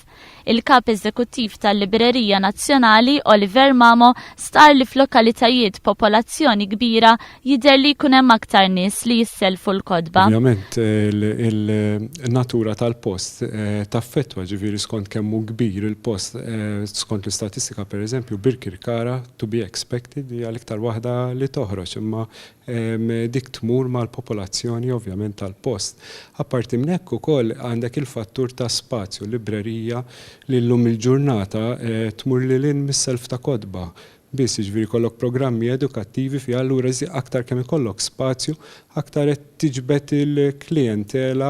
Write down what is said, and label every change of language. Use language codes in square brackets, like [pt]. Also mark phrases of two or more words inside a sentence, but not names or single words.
[mt] Il-kap eżekuttiv tal-Librerija Nazzjonali Oliver Mamo star li f'lokalitajiet popolazzjoni kbira jidher li jkun hemm aktar nies li jisselfu l-kotba. Ovvjament il-natura tal-post taffettwa ġifieri skont kemm hu kbir il-post skont l-istatistika pereżempju Birkirkara [en] to be expected [mt] hija l-iktar waħda li toħroġ imma dik tmur mal-popolazzjoni ovvjament tal-post. Apparti minn hekk ukoll għandek il-fattur ta' spazju, librerija li llum il-ġurnata tmur lilin mis-self ta' kotba. Biss jiġifieri jkollok programmi edukattivi fi allura aktar kemm ikollok spazju, aktar qed tiġbed il-klijentela.